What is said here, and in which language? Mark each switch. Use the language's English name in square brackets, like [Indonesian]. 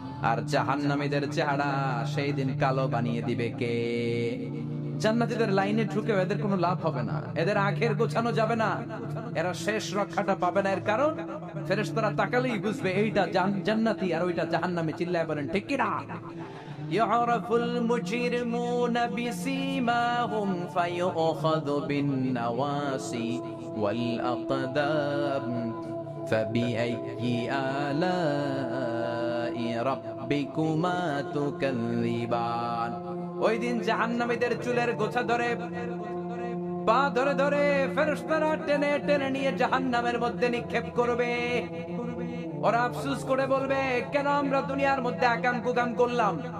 [Bangla] আর জাহান্নামীদের চেহারা সেই দিন কালো বানিয়ে দিবে কে? জান্নাতীদের লাইনে ঢুকে এদের কোনো লাভ হবে না, এদের আখের গোছানো যাবে না, এরা শেষ রক্ষাটা পাবে না। এর কারণ ফেরেশতারা তাকালেই বুঝবে এইটা জান্নাতি আর ওইটা জাহান্নামী। চিল্লায় বলেন ঠিক কি না? [Arabic] يعرف المجرمون بسيماهم فيؤخذ بالنواصي والأقدام فبأي آلاء ربكما تكذبان। [Bangla] ওই দিন জাহান্নামীদের চুলের গোছা ধরে, পা ধরে ধরে ফেরেশতারা টেনে টেনে নিয়ে জাহান্নামের মধ্যে নিক্ষেপ করবে। ওরা আফসোস করে বলবে, কেন আমরা দুনিয়ার মধ্যে আকাম কুকাম করলাম?